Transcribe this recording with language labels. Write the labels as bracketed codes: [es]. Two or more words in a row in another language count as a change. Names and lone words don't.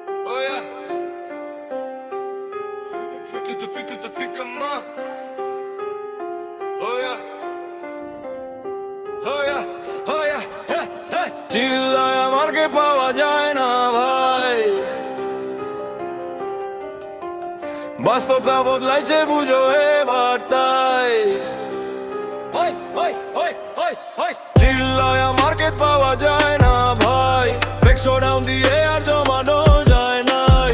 [en] Oh yeah. Fica ma. Oh yeah. Oh yeah. Oh yeah. Hey, hey. [bn] চিল্লায় আমাকে পাওয়া যায় না ভাই, বাস্তবটা বদলাইছে বুঝো এবার তাই। চিল্লায় আমাকে পাওয়া যায় না ভাই, [en] fake show down [bn] দিয়ে আর জমানো যায় নাই।